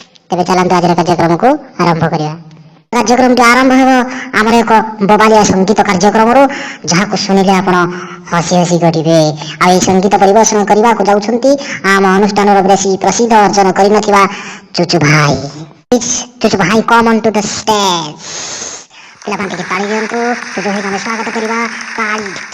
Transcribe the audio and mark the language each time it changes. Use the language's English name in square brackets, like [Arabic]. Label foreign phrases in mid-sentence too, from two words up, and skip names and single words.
[Odia] ତେବେ ଚାଲନ୍ତୁ ଆଜିର କାର୍ଯ୍ୟକ୍ରମକୁ ଆରମ୍ଭ କରିବା। କାର୍ଯ୍ୟକ୍ରମଟି ଆରମ୍ଭ ହେବ ଆମର ଏକ ବବାଲିଆ ସଙ୍ଗୀତ କାର୍ଯ୍ୟକ୍ରମରୁ, ଯାହାକୁ ଶୁଣିଲେ ଆପଣ ହସି ହସି ଗଡ଼ିବେ। ଆଉ ଏହି ସଙ୍ଗୀତ ପରିବେଷଣ କରିବାକୁ ଯାଉଛନ୍ତି ଆମ ଅନୁଷ୍ଠାନର ବେଶୀ ପ୍ରସିଦ୍ଧ ଅର୍ଜନ କରିନଥିବା ଚୁଚୁ ଭାଇ। ପ୍ଲିଜ୍, ଚୁଚୁ ଭାଇ, [English] come on to the stage। [Odia] ପିଲାମାନେ ଟିକେ ତାଳି ଦିଅନ୍ତୁ, ଚୁଚୁ ଭାଇଙ୍କୁ ଆମେ ସ୍ୱାଗତ କରିବା। ତାଳି।